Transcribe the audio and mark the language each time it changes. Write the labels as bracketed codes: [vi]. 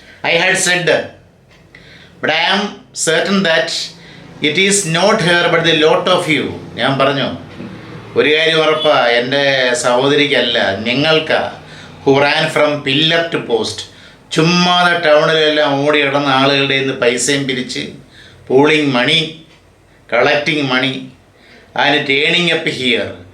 [en] I had said, but I am certain that it is not her but the lot of you. [ml] ഞാൻ പറഞ്ഞു, ഒരു കാര്യം ഉറപ്പാ, എൻ്റെ സഹോദരിക്കല്ല, നിങ്ങൾക്കാ. [en] who ran from pillar to post. [ml] ചുമ്മാതെ ടൗണിലെല്ലാം ഓടി കിടന്ന ആളുകളുടെ നിന്ന് പൈസയും പിരിച്ച് [en] Pooling money, collecting money and turning up here.